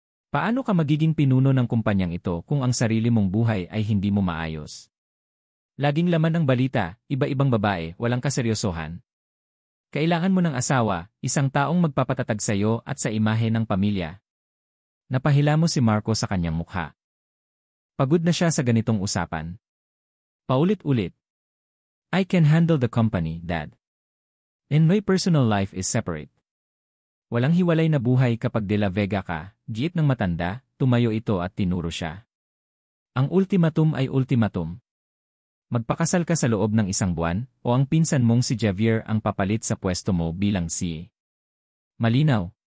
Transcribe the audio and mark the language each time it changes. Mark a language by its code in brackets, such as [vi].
[tl] Paano ka magiging pinuno ng kumpanyang ito kung ang sarili mong buhay ay hindi mo maayos? Laging laman ng balita, iba-ibang babae, walang kaseryosohan. Kailangan mo ng asawa, isang taong magpapatatag sa iyo at sa imahe ng pamilya. Napahila mo si Marco sa kanyang mukha. Pagod na siya sa ganitong usapan. Paulit-ulit. [en] I can handle the company, Dad. And my personal life is separate. [tl] Walang hiwalay na buhay kapag de la Vega ka, giit ng matanda, tumayo ito at tinuro siya. Ang ultimatum ay ultimatum. Magpakasal ka sa loob ng 1 buwan, o ang pinsan mong si Javier ang papalit sa pwesto mo bilang CA. Malinaw.